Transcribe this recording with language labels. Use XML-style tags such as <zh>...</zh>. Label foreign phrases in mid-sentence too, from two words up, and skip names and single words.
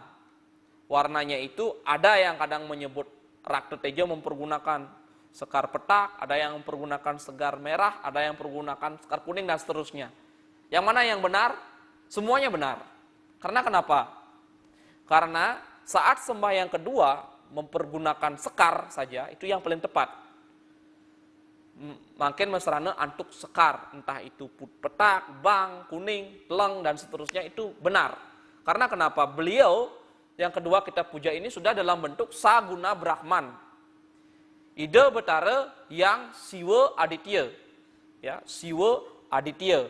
<id>Warnanya itu ada yang kadang menyebut Rakta Teja mempergunakan</id> <ban>sekar petak,</ban> <id>ada yang mempergunakan sekar merah, ada yang mempergunakan sekar kuning dan seterusnya. Yang mana yang benar? Semuanya benar. Karena kenapa? Karena saat sembahyang kedua mempergunakan sekar saja, itu yang paling tepat.</id> <ban>Makin mesrana antuk sekar,</ban> <id>entah itu</id> <ban>petak, bang,</ban> <id>kuning, teleng, dan seterusnya itu benar. Karena kenapa? Beliau yang kedua kita puja ini sudah dalam bentuk Saguna Brahman. Ida Betara yang Siwa Aditya. Ya, Siwa Aditya.</id>